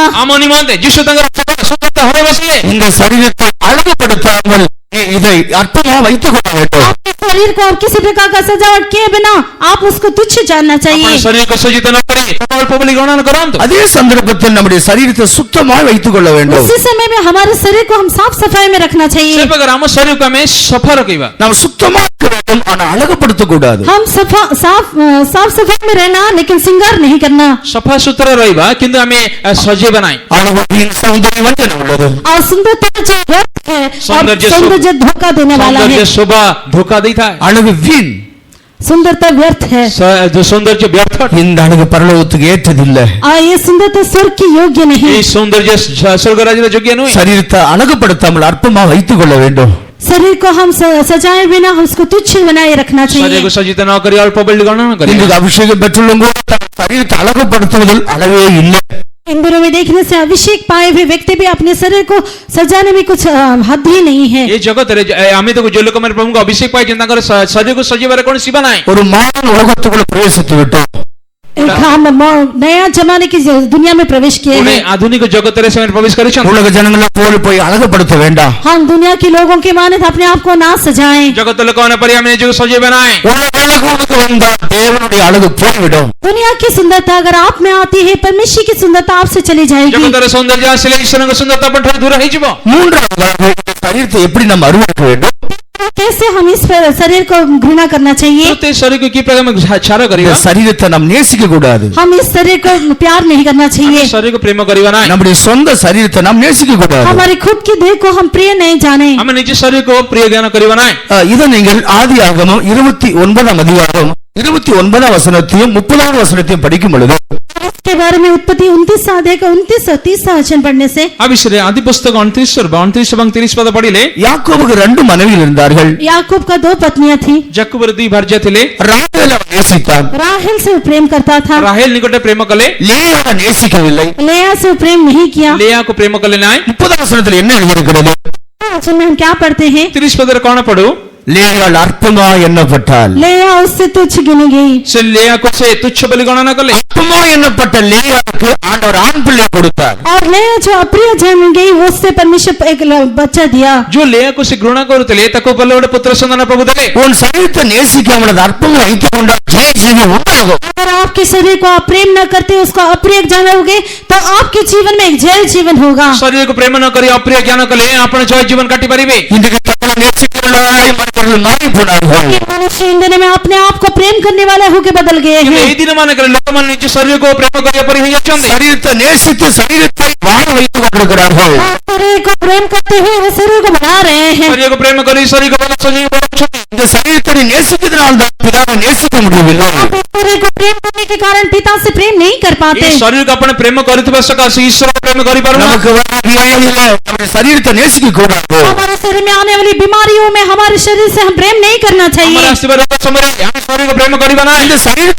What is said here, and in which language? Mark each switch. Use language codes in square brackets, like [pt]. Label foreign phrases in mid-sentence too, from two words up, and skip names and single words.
[or] ଆମ ନିମନ୍ତେ ଯୀଶୁ ତାଙ୍କର ସୁନ୍ଦରତା ହରାଇ ବସିଲେ। [ta] இந்த சரீரத்தை அழகுபடுத்தாமல் நீ இதை அற்பமாக வைத்துக் கொள்ள வேண்டும். [hi] आपके शरीर को और किसी प्रकार का सजावट किए बिना आप उसको तुच्छ जानना [or] ଆପଣ [hi] चाहिए। [or] ଶରୀରକୁ ସଜ୍ଜିତ ନ କରି ଅଳ୍ପ ବୋଲି ଗଣନା କରନ୍ତୁ। [ta] அதே சந்தர்ப்பத்தில் நம்முடைய சரீரத்தை சுத்தமாக வைத்துக் கொள்ள வேண்டும். [hi] उसी समय में हमारे शरीर को हम साफ सफाई में रखना [or] ସେ [hi] चाहिए। [or] ପ୍ରକାର ଆମ ଶରୀରକୁ ଆମେ ସଫା ରଖିବା। [ta] நாம் சுத்தமாக இருக்க வேண்டும், ஆனா அழகுபடுத்த கூடாது. [hi] हम साफ सफाई में रहना, लेकिन श्रृंगार नहीं करना। [or] ସଫା ସୁତରା ରହିବା, କିନ୍ତୁ ଆମେ ସଜେଇବା ନାହିଁ। [ta] அழகின் சௌந்தரியம் வஞ்சனை உள்ளது. [hi] और सुंदरता जो व्यर्थ है और सौंदर्य धोखा देने वाला [or] ସୌନ୍ଦର୍ଯ୍ୟ [hi] है। [or] ଶୋଭା ଧୋକା ଦେଇଥାଏ। [ta] அழகு வீண். [hi] सुंदरता व्यर्थ है [or] जो ସୌନ୍ଦର୍ଯ୍ୟ ବ୍ୟର୍ଥ। [ta] இந்த அழகு பரலோகத்துக்கு ஏற்றதில்லை. [hi] और ये सुंदरता स्वर्ग की योग्य नहीं। [or] এই ସୌନ୍ଦର୍ଯ୍ୟ ସ୍ୱର୍ଗ ରାଜ୍ୟର ଯୋଗ୍ୟ ନୁହେଁ। [ta] சரீரத்தை அழகுபடுத்தாமல் அற்பமாக வைத்துக் கொள்ள வேண்டும். [hi] शरीर को हम सजाए बिना उसको तुच्छ बनाए रखना चाहिए। [or] ଶରୀରକୁ ସଜ୍ଜିତ ନ କରି ଅଳ୍ପ ବୋଲି ଗଣନା କରିବା। [ta] இன்றைக்கு அபிஷேகம் பெற்றுள்ளவங்க சரீரத்தை அழகுபடுத்துவதில் அளவே இல்லை. [hi] इन दिनों में देखने से अभिषेक पाए हुए व्यक्ति भी अपने शरीर को सजाने में कुछ हद ही नहीं है। [or] ଏ ଜଗତରେ ଆମେ ତ ଯୋଉ ଲୋକମାନେ ପ୍ରଭୁଙ୍କ ଅଭିଷେକ ପାଇଛନ୍ତି ତାଙ୍କର ଶରୀରକୁ ସଜେଇବାରେ କୌଣସି ସୀମା ନାହିଁ। [ta] ஒரு மாறன் உலகத்துக்குள்ள பிரவேசித்து விட்டோம். [hi] हम नया जमाने की दुनिया में प्रवेश किए [or] ପୁଣି [hi] हैं। [or] ଆଧୁନିକ ଜଗତରେ ସେମାନେ ପ୍ରବେଶ କରିଛନ୍ତି। [ta] உலக ஜனங்களை போய் அழகுபடுத்த வேண்டாம். [hi] हम दुनिया के लोगों के माने अपने आप को ना सजाएं। [or] ଜଗତ ଲୋକମାନେ ପରି ଆମେ ନିଜକୁ ସଜେଇବା ନାହିଁ। [ta] உலக அழகு உனக்கு வந்தால் தேவனுடைய அழகு போய்விடும். [hi] दुनिया की सुंदरता अगर आप में आती है, परमेश्वर की सुंदरता आपसे चली जाएगी। [or] ଜଗତର ସୌନ୍ଦର୍ଯ୍ୟ ଆସିଲେ ଈଶ୍ୱରଙ୍କ ସୁନ୍ଦରତା ଆପଣଠାରୁ ଦୂର ହେଇଯିବ। [ta] மூன்றாவதாக இந்த சரீரத்தை எப்படி நம்ம அருவருக்க வேண்டும்? [hi] कैसे हम इस शरीर को घृणा करना चाहिए? [or] ତୃତୀୟ ଶରୀରକୁ କି ପ୍ରକାର ଆମେ ଛାର [ta] இந்த [or] କରିବା? [ta] சரீரத்தை நாம் நேசிக்க கூடாது. [hi] हम इस शरीर को प्यार नहीं करना चाहिए। [or] ଶରୀରକୁ ପ୍ରେମ କରିବା ନାହିଁ। [ta] நம்முடைய சொந்த சரீரத்தை நாம் நேசிக்க கூடாது. [hi] हमारी खुद की देह को हम प्रिय नहीं जाने। [or] ଆମେ ନିଜ ଶରୀରକୁ ପ୍ରିୟ ଜ୍ଞାନ କରିବା ନାହିଁ। [ta] இதை நீங்கள் ஆதியாகமம் 29 அதிகாரம் 29 வசனத்தையும் 30 வசனத்தையும் படிக்கும் பொழுது [hi] इसके बारे में उत्पत्ति 29 अध्याय का 29 और 30 वचन पढ़ने से [kn] ಆ ವಿಷಯದಲ್ಲಿ ಆದಿ ಪುಸ್ತಕ [or] 29 ଏବଂ 30 ପଦ ପଢିଲେ [ta] யாக்கோபுக்கு 2 மனைவிகள் இருந்தார்கள். [hi] याकूब का 2 पत्नियां थी। [or] ଯାକୁବର 2 ଭାର୍ଯ୍ୟା ଥିଲେ। [ta] ராகேல் அவன் நேசித்தான். [hi] राहेल से वो प्रेम करता था, [or] ରାହେଲ ନିକଟରେ ପ୍ରେମ କଲେ। [ta] லேயா நேசிக்கவில்லை. [hi] लेया से वो प्रेम नहीं किया। [or] ଲେୟାକୁ ପ୍ରେମ କଲେ ନାହିଁ। [ta] 30 வசனத்தில் என்ன எழுதியிருக்கிறது? [hi] वचन में हम क्या पढ़ते हैं? [or] 30 ପଦରେ କଣ ପଢୁ? [ta] லேயாள் அற்பமா எண்ணப்பட்டாள். [hi] लेया उससे तुच्छ गिनी गई। [or] ସେ ଲେୟାକୁ ସେ ତୁଚ୍ଛ ବୋଲି ଗଣନା କଲେ। [ta] அற்பமா எண்ணப்பட்ட லேயாவுக்கு ஆண்டவர் ஆண் பிள்ளை கொடுத்தார். [hi] और लेया जो अप्रिय जान गई, उससे परमेश्वर एक बच्चा दिया। [or] ଯୋଉ ଲେୟାକୁ ସେ ଘୃଣା କରୁଥିଲେ ତାକୁ ପଲେ ଗୋଟେ ପୁତ୍ର ସନ୍ତାନ ପ୍ରଭୁ ଦେଲେ। [ta] உன் சரீரத்தை நேசிக்காமல் அது அற்பமா வைத்துக் கொண்டால் ஜெய ஜீவன் உண்டாகும். [hi] अगर आपके शरीर को आप प्रेम न करते, उसको अप्रिय जानोगे, तो आपके जीवन में एक जय जीवन होगा। [or] ଶରୀରକୁ ପ୍ରେମ ନ କରି ଅପ୍ରିୟ ଜ୍ଞାନ କଲେ ଆପଣ ଜୟ ଜୀବନ କାଟି ପାରିବେ। [ta] இன்றைக்கு தங்களை நேசிக்கிறவர்களாய் மற்றவர்கள் மாறி போனார்கள். [hi] ये मनुष्य इन दिनों में अपने आप को प्रेम करने वाले होकर बदल गए हैं। [or] ଏଇ ଦିନ ମାନଙ୍କରେ ଲୋକମାନେ ନିଜ ଶରୀରକୁ ପ୍ରେମ କରିବା ପରି ହେଇଯାଉଛନ୍ତି। [ta] சரீரத்தை நேசித்து சரீரத்தை வாழ வைத்துக் கொண்டிருக்கிறார்கள். [hi] शरीर को प्रेम करते हुए वो शरीर को बना रहे हैं। [or] ଶରୀରକୁ ପ୍ରେମ କରି ଶରୀରକୁ ଭଲ ସଜେଇ ବଢାଉଛନ୍ତି। [ta] இந்த சரீரத்தை நேசிக்கிறதுனால தான் பிதாவை நேசிக்க முடியவில்லை. [hi] आप इस शरीर को प्रेम करने के कारण पिता से प्रेम नहीं कर पाते। [or] ଏଇ ଶରୀରକୁ ଆପଣ ପ୍ରେମ କରୁଥିବା ସକାଶେ ଈଶ୍ୱର ପ୍ରେମ କରିପାରୁନାହାନ୍ତି। [ta] நமக்கு வர வியாதியில நம்முடைய சரீரத்தை நேசிக்க கூடாது. [hi] हमारे शरीर में आने वाली बीमारियों में हमारे शरीर से हम प्रेम नहीं करना [or] ଆମର [hi] चाहिए। [or] ଆସିବା ରୋଗ ସମୟରେ ଆମେ ଶରୀରକୁ ପ୍ରେମ କରିବା ନାହିଁ।